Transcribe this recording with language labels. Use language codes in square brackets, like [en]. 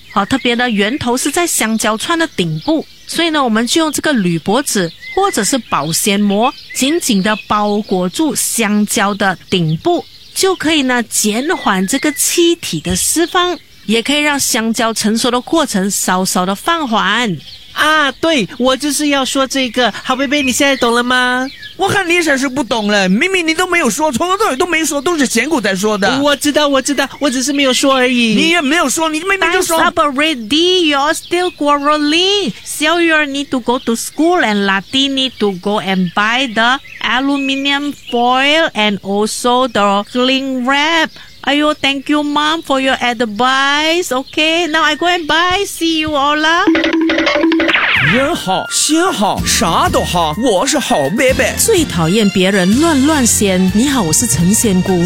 [zh] 好，特别的源头是在香蕉串的顶部，所以呢，我们就用这个铝箔纸或者是保鲜膜紧紧的包裹住香蕉的顶部，就可以呢减缓这个气体的释放，也可以让香蕉成熟的过程稍稍的放缓啊。对，我就是要说这个。好贝贝，你现在懂了吗？我看你才是不懂了，明明你都没有说，从头到尾都没说，都是仙姑在说的。我知道我知道，我只是没有说而已。你也没有说，你明明就说。 [en] Time's up already, you're still quarreling. 小雨儿 need to go to school and Latis need to go and buy the aluminium foil and also the cling wrap. Ayo, thank you mom for your advice. Okay, now I go and buy. See you all lah. [zh] 人好心好啥都好，我是好 baby。最讨厌别人乱乱掀。你好，我是陈仙姑。